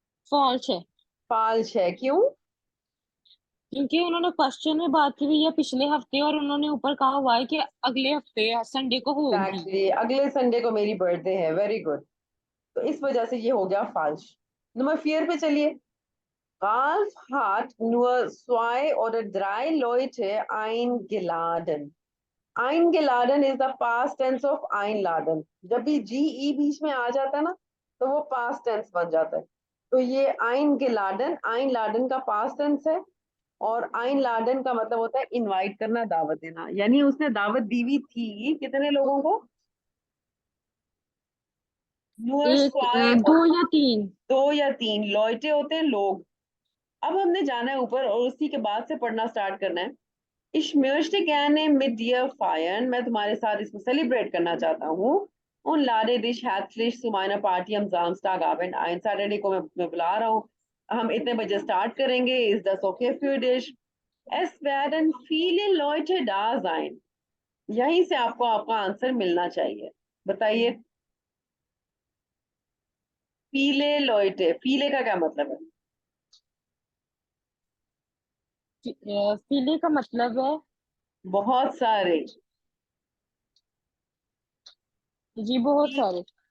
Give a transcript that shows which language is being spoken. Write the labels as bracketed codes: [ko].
[hi] False है। False है, क्यों? क्योंकि उन्होंने क्वेश्चन में बात की हुई है पिछले हफ्ते और उन्होंने ऊपर कहा हुआ है कि अगले हफ्ते संडे को होगी। एक्चुअली अगले संडे को मेरी बर्थडे है, वेरी गुड। तो इस वजह से ये हो गया फाल्स। नंबर 4 पे चलिए। [de] Ralph hat nur 2 oder 3 Leute eingeladen। [en] eingeladen is the past tense of einladen। [hi] जब भी जी ई बीच में आ जाता है ना तो वो पास्ट टेंस बन जाता है। तो ये eingeladen, einladen का पास्ट टेंस है और einladen का मतलब होता है इनवाइट करना, दावत देना। यानी उसने दावत दी हुई थी कितने लोगों को? [de] nur [hi] एक, [de] zwei [hi] दो या तीन। 2 या 3 लॉयटे होते हैं लोग। अब हमने जाना है ऊपर और उसी के बाद से पढ़ना स्टार्ट करना है। [de] Ich möchte gerne mit dir feiern। [hi] मैं तुम्हारे साथ इसको सेलिब्रेट करना चाहता हूँ। [de] Und lade dich herzlich zu meiner Party am Samstagabend ein। [hi] Saturday को मैं बुला रहा हूँ। हम इतने बजे स्टार्ट करेंगे। [de] Ist das okay für dich? Es werden viele Leute da sein। [hi] यहीं से आपको आपका आंसर मिलना चाहिए। बताइए, [de] viele Leute, [hi] viele का क्या मतलब है? फीले का मतलब है। बहुत सारे। जी, बहुत सारे।